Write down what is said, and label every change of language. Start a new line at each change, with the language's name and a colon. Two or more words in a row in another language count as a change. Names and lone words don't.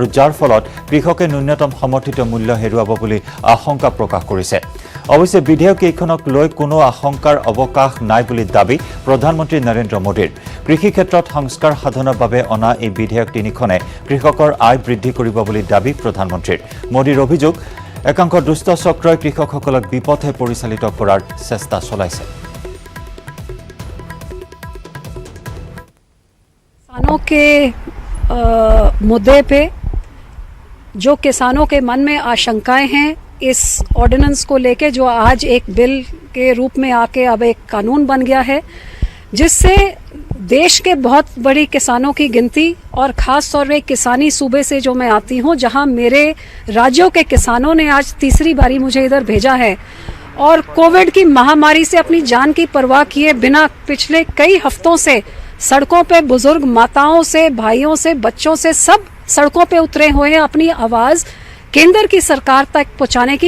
Assamese: যাৰ ফলত কৃষকে ন্যূনতম সমৰ্থিত মূল্য হেৰুৱাব বুলি আশংকা প্ৰকাশ কৰিছে অৱশ্যে বিধেয়ক এইখনক লৈ কোনো আশংকাৰ অৱকাশ নাই বুলি দাবী প্ৰধানমন্ত্ৰী নৰেন্দ্ৰ মোদীৰ কৃষি ক্ষেত্ৰত সংস্কাৰ সাধনৰ বাবে অনা এই বিধেয়ক তিনিখনে কৃষকৰ আয় বৃদ্ধি কৰিব বুলি দাবী প্ৰধানমন্ত্ৰীৰ মোদীৰ অভিযোগ একাংশ দুষ্ট চক্ৰই কৃষকসকলক বিপথে পৰিচালিত কৰাৰ চেষ্টা চলাইছে
Hindi: किसानों के मुद्दे पे जो किसानों के मन में आशंकाएं हैं इस ऑर्डिनेंस को लेके, जो आज एक बिल के रूप में आके अब एक कानून बन गया है, जिससे देश के बहुत बड़ी किसानों की गिनती, और ख़ास तौर पे किसानी सूबे से जो मैं आती हूँ, जहाँ मेरे राज्यों के किसानों ने आज तीसरी बारी मुझे इधर भेजा है और कोविड की महामारी से अपनी जान की परवाह किए बिना पिछले कई हफ्तों से सड़कों पे बुजुर्ग माताओं से, भाइयों से, बच्चों से सब सड़कों पे उतरे हुए हैं अपनी आवाज़ केंद्र की सरकार तक पहुंचाने की।